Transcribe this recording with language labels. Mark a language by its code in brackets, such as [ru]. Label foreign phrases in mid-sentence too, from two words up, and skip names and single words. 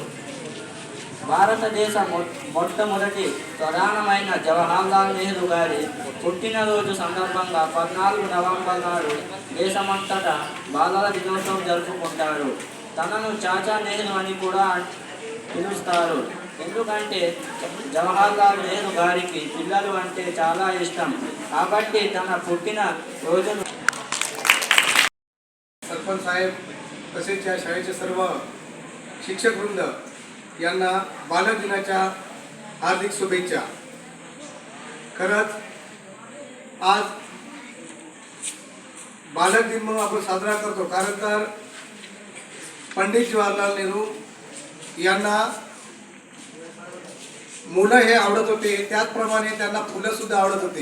[te] భారతదేశ మొట్టమొదటి ప్రధానమైన జవహర్లాల్ నెహ్రూ గారి పుట్టినరోజు సందర్భంగా 14 నవంబర్ నాడు దేశమంతటా బాలల దినోత్సవం జరుపుకుంటారు. తనను చాచా నెహ్రూ అని కూడా పిలుస్తారు. ఎందుకంటే జవహర్లాల్ నెహ్రూ గారికి పిల్లలు అంటే చాలా इष्टం. కాబట్టి తన పుట్టిన రోజును [mr] सरपंच साहेब तसेच या शाळेचे सर्व शिक्षक वृंद यांना बालक दिनाच्या हार्दिक शुभेच्छा. खरंच आज बालक दिन म्हणून आपण साजरा करतो, कारण तर पंडित जवाहरलाल नेहरू यांना मुलं हे आवडत होते, त्याचप्रमाणे त्यांना फुलं सुद्धा आवडत होते.